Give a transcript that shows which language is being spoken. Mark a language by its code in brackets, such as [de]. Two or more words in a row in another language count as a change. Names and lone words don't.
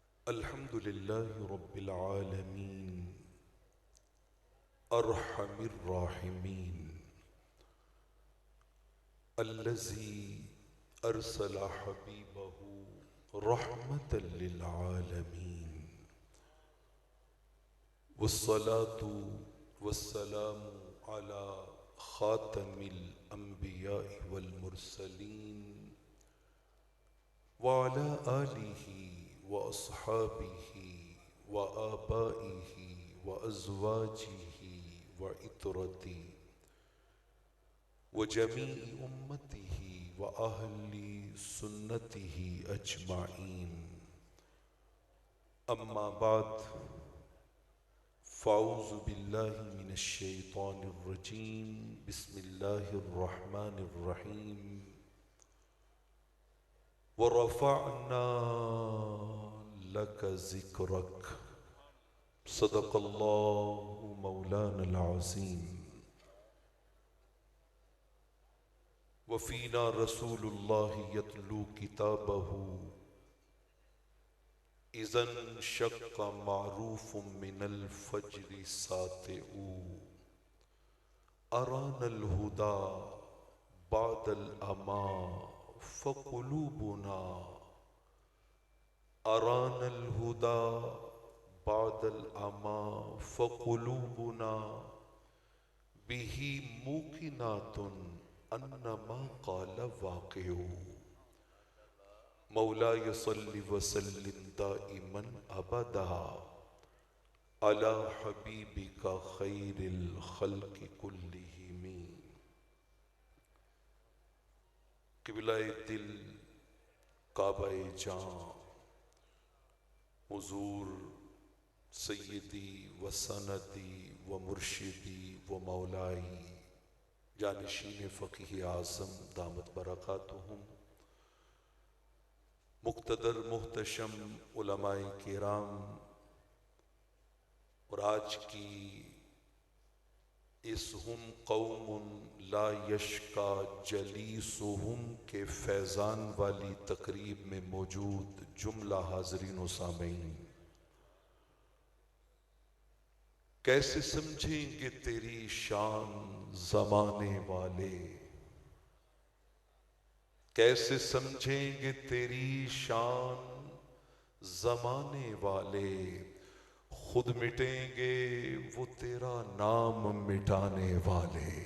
[ar] الحمد لله رب العالمين أرحم الراحمين الذي أرسل حبيبه رحمة للعالمين والصلاة والسلام على خاتم الأنبياء والمرسلين وعلى آله وأصحابه وآبائه وأزواجه وعترته وجميع أمته وأهل سنته أجمعين. أما بعد فأعوذ بالله من الشيطان الرجيم. بسم الله الرحمن الرحيم. ورفعنا لك ذكرك. صدق الله مولانا العظيم. وفينا رسول الله يتلو كتابه إذا انشق معروف من الفجر ساطع أرانا الهدى بعد العمى فقلوبنا أرانا الهدى بعد العمى فقلوبنا به موقنات أن ما قال واقع. مولاي صل وسلم دائما أبدا على حبيبك خير الخلق كلهم. [ur] قبلۂ دل کعبۂ جاں حضور [ar] سيدي وسندي ومرشدي ومولاي [ur] جانشین فقیہ اعظم [ar] دامت بركاتهم [ur] مقتدر محتشم علمائے کرام اور آج کی اس [ar] هم قوم لا يشقى جليسهم [ur] کے فیضان والی تقریب میں موجود جملہ حاضرین و سامعین, کیسے سمجھیں گے تیری شان زمانے والے، کیسے سمجھیں گے تیری شان زمانے والے، خود مٹیں گے وہ تیرا نام مٹانے والے.